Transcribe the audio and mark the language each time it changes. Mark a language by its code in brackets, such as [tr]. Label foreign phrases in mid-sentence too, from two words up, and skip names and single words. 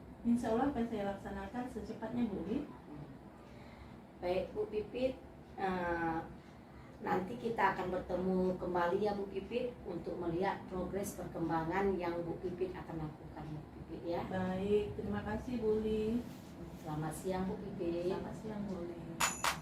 [ar] إن شاء الله [id] akan saya laksanakan secepatnya Bu Uli. Baik Bu Pipit, nanti kita akan bertemu kembali ya Bu Pipit untuk melihat progres perkembangan yang Bu Pipit akan lakukan Bu Pipit ya. Baik, terima kasih Bu Uli. Selamat siang Bu Pipit. Selamat siang Bu Uli.